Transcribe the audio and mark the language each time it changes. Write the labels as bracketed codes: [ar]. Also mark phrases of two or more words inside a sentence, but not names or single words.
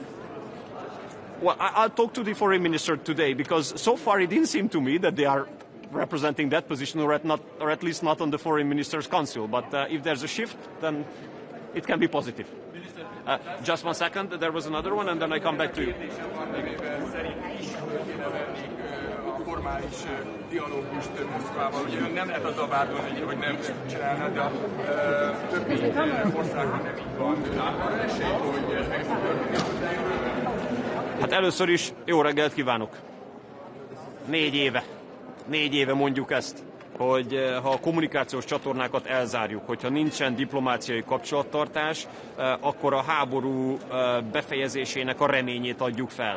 [en] Well, I'll talk to the foreign minister today, because so far it didn't seem to me that they are representing that position, or at least not on the foreign ministers' council. But if there's a shift, then it can be positive. Just 1 second, there was another one, and then I come back to you. [hu] Formális dialógust Moszkvával. Ugye nem lehet azzal vádolni, hogy nem csinálna, de többi országban nem így van. Arra esély, hogy ez meg fog történni. Hát először is jó reggelt kívánok. 4 éve mondjuk ezt, hogy ha a kommunikációs csatornákat elzárjuk, hogyha nincsen diplomáciai kapcsolattartás, akkor a háború befejezésének a reményét adjuk fel.